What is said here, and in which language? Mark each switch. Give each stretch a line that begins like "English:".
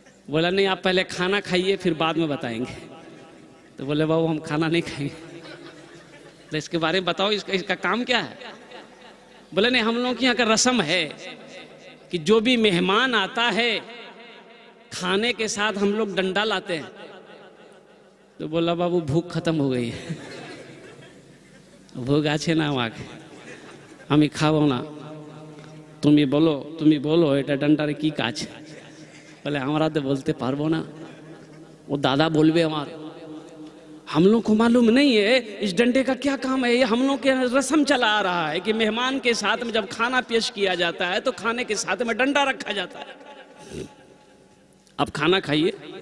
Hindi: बोला नहीं, आप पहले खाना खाइए फिर बाद में बताएंगे। तो बोले बाबू हम खाना नहीं खाएंगे। तो इसके बारे में बताओ, इसका काम क्या है? बोले नहीं, हम लोगों की यहाँ का रस्म है कि जो भी मेहमान आता है खाने के साथ हम लोग डंडा लाते हैं। तो बोला बाबू भूख खत्म हो गई है।
Bangla: भूख आछे ना আমাকে, আমি খাবো না, তুমি বলো এটা ডন্ডার কি কাজ। বলে আমরা তো বলতে পারবো না,
Hindi: वो दादा बोलबे हमारे, हम लोग को मालूम नहीं है इस डंडे का क्या काम है। ये हम लोग के रस्म चला आ रहा है कि मेहमान के साथ में जब खाना पेश किया जाता है तो खाने के साथ में डंडा रखा जाता है। अब खाना खाइए।